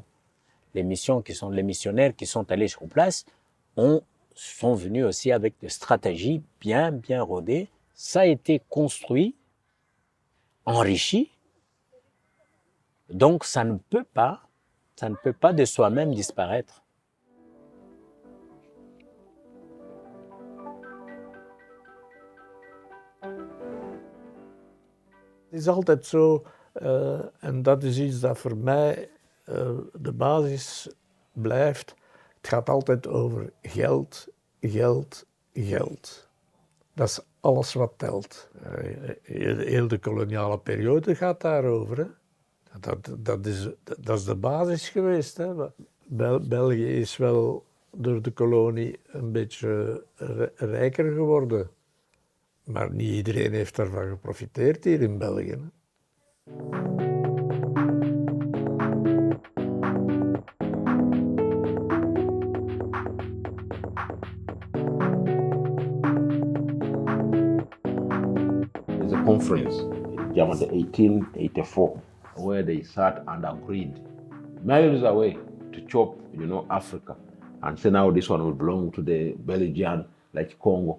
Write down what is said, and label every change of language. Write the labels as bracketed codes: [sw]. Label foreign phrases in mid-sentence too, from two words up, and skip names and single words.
[fr] Les missions qui sont les missionnaires qui sont allés sur place sont venus aussi avec des stratégies bien rodées. Ça a été construit, enrichi, donc ça ne peut pas de soi-même disparaître. [nl] Het is altijd zo, en dat is iets dat voor mij de basis blijft. Het gaat altijd over geld, geld, geld. Dat is alles wat telt. Heel de koloniale periode gaat daarover. Hè. Dat is de basis geweest. Hè. België is wel door de kolonie een beetje rijker geworden. Maar niet iedereen heeft daarvan geprofiteerd hier in België. Hè. [en] There's a conference in Germany, 1884, where they sat and agreed miles away to chop, Africa, and say now this one will belong to the Belgian, like Congo.